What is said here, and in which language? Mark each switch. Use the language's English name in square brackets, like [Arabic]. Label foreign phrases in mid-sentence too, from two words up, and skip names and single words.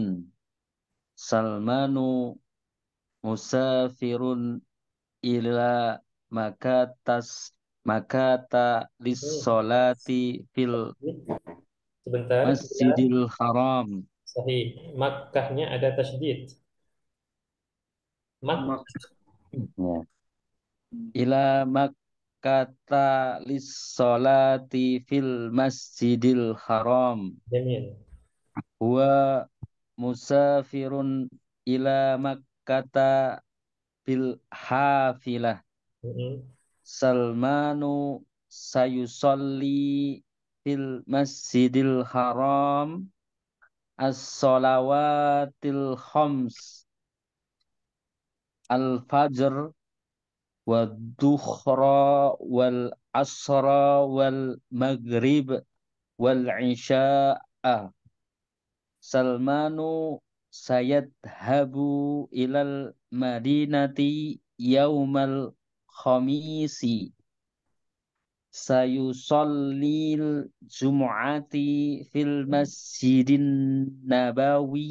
[Arabic] سلمان مسافر إلى مكة مكة Hmm. للصلاة في [Indonesian] Sebentar, ya. [Arabic] Masjidil Haram. [Indonesian] Sahih. Makkahnya ada tasydid. Mak. Ya. [Arabic] إلى مكة للصلاة في المسجد الحرام. Jamil. هو مسافر إلى مكة بالحافلة. Hmm. سلمان سيصلي في المسجد الحرام الصلوات الخمس الفجر والظهر والعصر والمغرب والعشاء. سلمان سيذهب إلى المدينة يوم الخميس. سيصلي الجمعة في المسجد النبوي